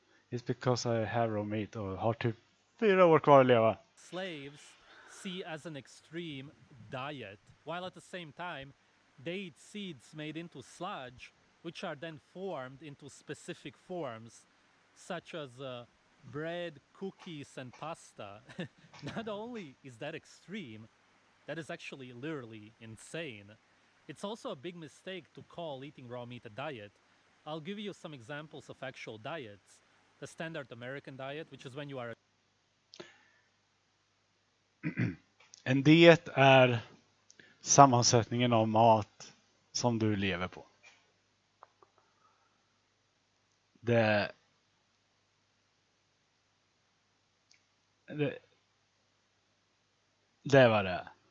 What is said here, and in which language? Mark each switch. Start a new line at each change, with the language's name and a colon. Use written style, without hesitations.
English: It's because I have raw meat
Swedish: och har typ 4 år kvar att leva.
English: Slaves see as an extreme diet, while at the same time they eat seeds made into sludge, which are then formed into specific forms, such as bread, cookies, and pasta. Not only is that extreme, that is actually literally insane. It's also a big mistake to call eating raw meat a diet. I'll give you some examples of actual diets. The standard American diet, which is when you are...
Swedish: En diet är sammansättningen av mat som du lever på. Det var det.